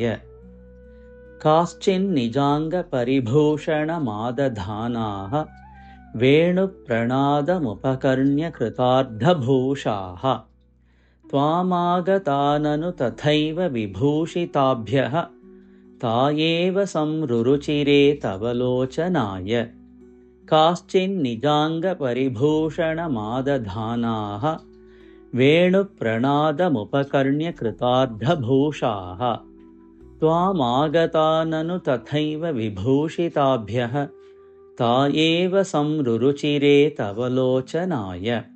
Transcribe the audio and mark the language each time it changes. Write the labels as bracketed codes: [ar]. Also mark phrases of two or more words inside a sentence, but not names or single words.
[sa] കാശ്ചിന്നിജാംഗ പരിഭൂഷണമാദധാനാഃ. വേണുപ്രണാദമുപകർണ്യ കൃതാർദ്ധഭൂഷാഃ. ത്വാമാഗതാ നനു തഥൈവ വിഭൂഷിതാഭ്യഃ. താ ഏവ സംരുരുചിരേ തവ ലോചനായ. काश्चिन्निजाङ्गपरिभूषणमादधानाः वेणुप्रणादमुपकर्ण्य कृतार्धभूषाः त्वामागता ननु तथैव विभूषिताभ्यः ता एव संरुरुचिरे तव लोचनाय।